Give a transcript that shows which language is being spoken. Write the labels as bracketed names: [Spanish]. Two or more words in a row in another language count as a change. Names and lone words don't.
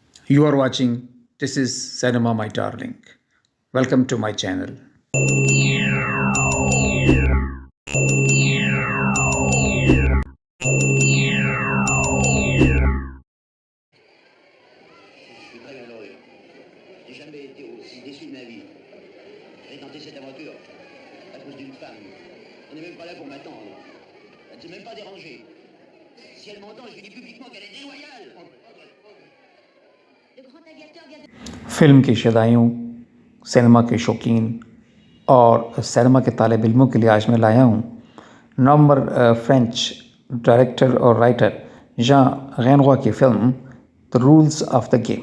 [English] You are watching This is Cinema My Darling. Welcome to my channel. [French] Je suis très malheureux. J'ai jamais été aussi déçu de ma vie. J'ai tenté cette aventure à cause d'une femme. Elle n'est même pas là pour m'attendre. Elle ne s'est même pas dérangée. Si elle m'entend, je lui dis publiquement qu'elle est déloyale. [Urdu] فلم کے شدائیوں، سینما کے شوقین اور سینما کے طالب علموں کے لیے آج میں لایا ہوں نومبر فرینچ ڈائریکٹر اور رائٹر ژان رینوار کی فلم دی رولز آف دا گیم۔